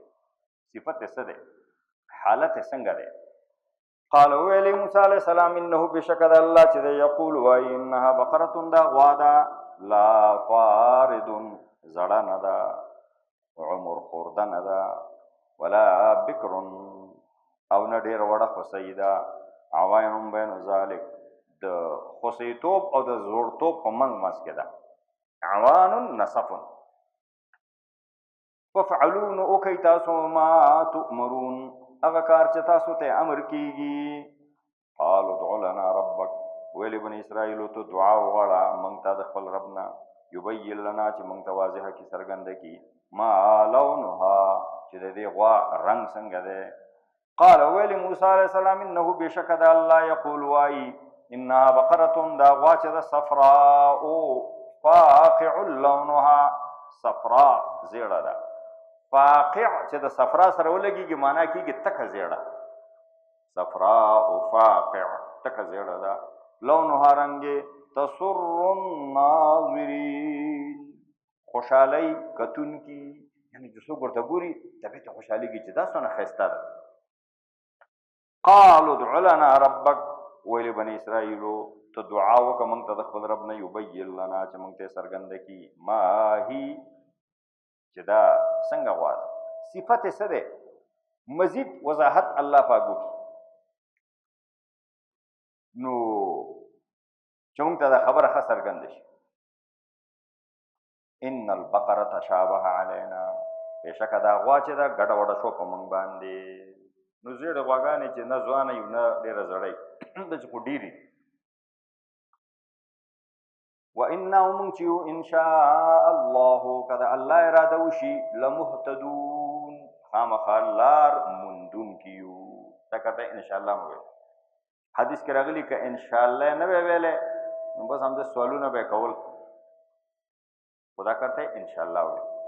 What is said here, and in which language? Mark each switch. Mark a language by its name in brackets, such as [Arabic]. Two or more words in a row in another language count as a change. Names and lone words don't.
[Pashto] صفت یې څه دی حالت یې څنګه دی قال ویلی موسی [Arabic] علیہ السلام [Pashto] انه بشک د الله چې دی یقول وایي [Arabic] انها بقره [Pashto] دا غوا ده [Arabic] لا فارد [Pashto] زړه نه ده عمر خورده نه ده [Arabic] ولا بکر [Pashto] او نه ډېر وړه خوسۍ ده [Arabic] عواین بین ذلک [Pashto] د خوسیتوب او د زوړتوب په منځ کې ده [Arabic] عوان نصف [Pashto] ففعلوا نو وکئ تاسو [Arabic] ما تؤمرون [Pashto] هغه کار چې تاسو ته امر کیږي [Arabic] قالوا ادع لنا ربک [Pashto] ویلی بني اسرائیل ته دعا وغواړه موږ ته د خپل رب نه [Arabic] یبین لنا [Pashto] چې موږ ته واضحه کي څرګنده کي [Arabic] ما لونها [Pashto] چې د دې غوا رنګ څنګه دی قال ویلی موسی [Arabic] علیہ السلام [Pashto] انه بشک د الله یقول وای [Arabic] انها بقره [Pashto] دا غوا چې د [Arabic] صفراء فاقع لونها [Pashto] صفراء زیړه ده فاقع چې د صفرا سره ولګيږي معنا کېږي تکه زیړه [Arabic] صفراء فاقع [Pashto] تکه زیړه ده لونها رنګ [Arabic] تسر الناظرین [Pashto] خوشحالی کتونکي یعنی چې څوک ورته ګوري طبیعت خوشحالېږي چې دا څونه ښایسته ده [Arabic] قالوا ادع لنا ربک [Pashto] ویل بني اسرائیلو ته دعا وکړه موږ ته د خپل رب نه [Arabic] یبین لنا [Pashto] چې موږ ته څرګنده کي [Arabic] ما هي [Pashto] چې دا څنګه غوا ده صفت یې څه دی مزید وضاحت الله پاک وکړي نو چې موږ ته دا خبره ښه څرګنده شي [Arabic] ان البقره تشابه علینا [Pashto] بېشکه دا غوا چې ده ګډه وډه شوه په موږ باندې نو زیړې غواګانې چې نه ځوانه یو نه ډېره زړی داسې خو ډېرې [Arabic] وإنا ومن [Pashto] چې [Arabic] ان شاء الله [Pashto] که د الله اراده وشي لمهتدون خامخا لار موندونکي یو دا کته [Arabic] ان شاء الله [Pashto] مو ویل حدیث کې راغلي که [Arabic] ان شاء الله [Pashto] نه وی ویلې نو بس همدې سوالونه به کول [Urdu] خدا کرتے [Arabic] ان شاء الله [Pashto] ویل